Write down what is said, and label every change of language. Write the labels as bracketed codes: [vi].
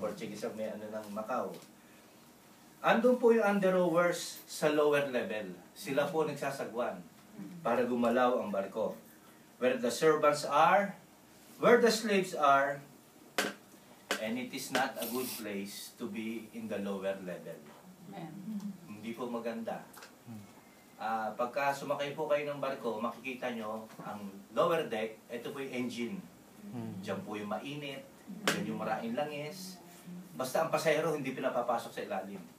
[tl] Portuguese ang may ano ng Macau. Andun po yung under rowers sa lower level. Sila po nagsasagwan para gumalaw ang barko. [en] Where the servants are, where the slaves are, and it is not a good place to be in the lower level. [tl] Hindi po maganda. Pagka sumakay po kayo ng barko, makikita nyo ang lower deck, ito po yung engine. Diyan po yung mainit, diyan yung maraming langis. Basta ang pasahero hindi pinapapasok sa ilalim.